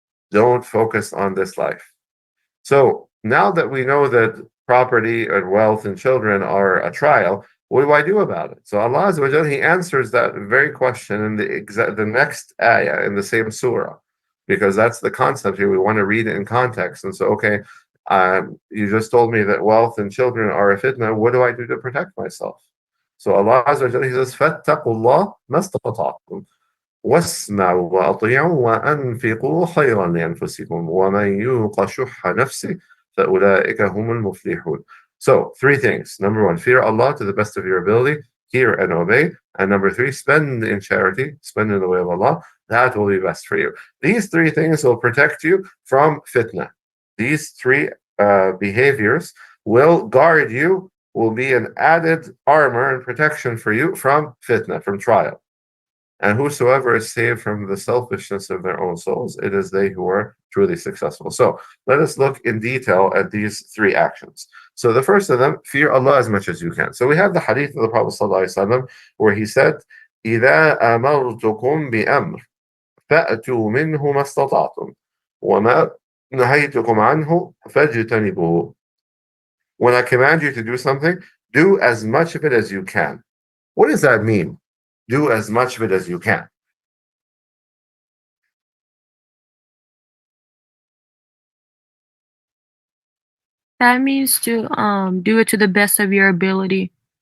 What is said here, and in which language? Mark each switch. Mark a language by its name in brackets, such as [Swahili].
[English] Don't focus on this life. So now that we know that property and wealth and children are a trial, what do I do about it? So Allah Azza wa Jalla, He answers that very question in the next ayah in the same surah, because that's the concept here. We want to read it in context. And so, okay, you just told me that wealth and children are a fitnah. What do I do to protect myself? So Allah Azza wa Jalla, He says, [Arabic] فَاتَّقُوا اللَّهَ مَا اسْتَطَعْتُمْ وَاسْمَعُوا وَأَطِيعُوا وَأَنْفِقُوا خَيْرًا لِأَنفُسِكُمْ وَمَنْ يُوقَ شُحَّ نَفْسِهِ فَأُولَٰئِكَ هُمُ الْمُفْلِحُونَ. [English] So, three things. Number one, fear Allah to the best of your ability, hear and obey. And number three, spend in charity, spend in the way of Allah. That will be best for you. These three things will protect you from fitnah. These three behaviors will guard you, will be an added armor and protection for you from fitnah, from trial. And whosoever is saved from the selfishness of their own souls, it is they who are truly successful. So let us look in detail at these three actions. So the first of them, fear Allah as much as you can. So we have the hadith of the Prophet ﷺ where he said, [Arabic] إِذَا أَمَرْتُكُمْ بِأَمْرٍ فَأْتُوا مِنْهُ مَا اسْتَطَعْتُمْ وَمَا نَهَيْتُكُمْ عَنْهُ فَاجْتَنِبُوهُ. [English] When I command you to do something, do as much of it as you can. What does that mean? Do as much of it as you can. That means to do it to the best of your ability.